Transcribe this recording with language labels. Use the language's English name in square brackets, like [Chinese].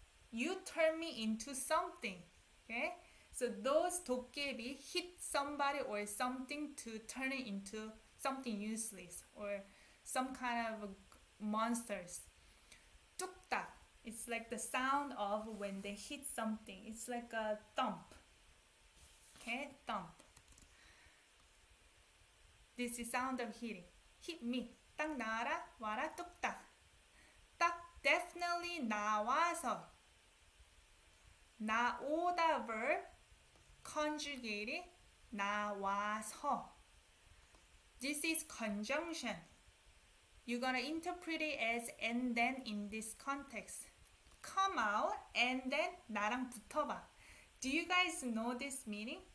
[English] You turn me into something. Okay? So those 도깨비 hit somebody or something to turn it into something useless or some kind of monsters. [Korean] 뚝딱. [English] It's like the sound of when they hit something. It's like a thump. Okay? Thump. This is sound of hitting. Hit me. [Korean] 딱 나와라. 와라. 뚝딱. 딱 definitely 나와서. [English] 나오다 verb conjugated 나와서. This is conjunction. You're gonna interpret it as and then in this context. Come out and then [Korean] 나랑 붙어봐. [English] Do you guys know this meaning?